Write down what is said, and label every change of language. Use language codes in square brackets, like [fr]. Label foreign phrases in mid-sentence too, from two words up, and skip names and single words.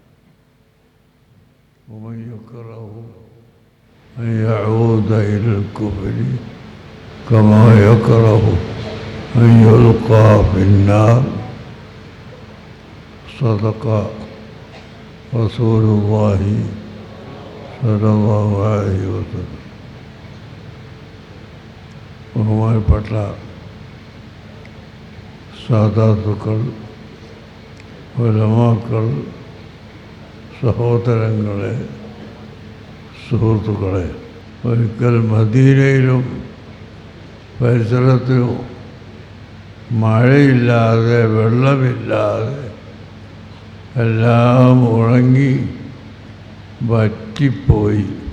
[ar] ومن يكره أن يعود إلى الكفر كما يكره أن يلقى في النار صدق رسول الله صلى الله عليه وسلم. [ml] ബഹുമാനപ്പെട്ട സാദാത്തുക്കൾ, ഉലമാക്കൾ, സഹോദരങ്ങളെ, സുഹൃത്തുക്കളെ, ഒരിക്കൽ മദീനയിലും പരിസരത്തിലും മഴയില്ലാതെ വെള്ളമില്ലാതെ എല്ലാം ഉണങ്ങി വറ്റിപ്പോയി.